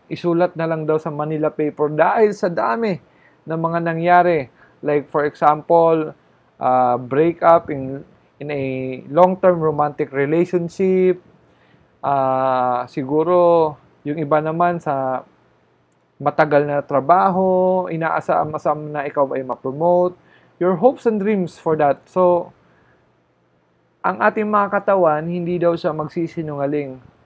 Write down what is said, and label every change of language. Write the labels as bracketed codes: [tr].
[tl] Isulat na lang daw sa Manila paper dahil sa dami ng mga nangyari. [en] Like, for example, breakup in a long-term romantic relationship. [tl] Siguro, yung iba naman sa matagal na trabaho, inaasam-asam na ikaw ay ma-promote. [en] Your hopes and dreams for that. [tl] So, ang ating mga katawan, hindi daw siya magsisinungaling.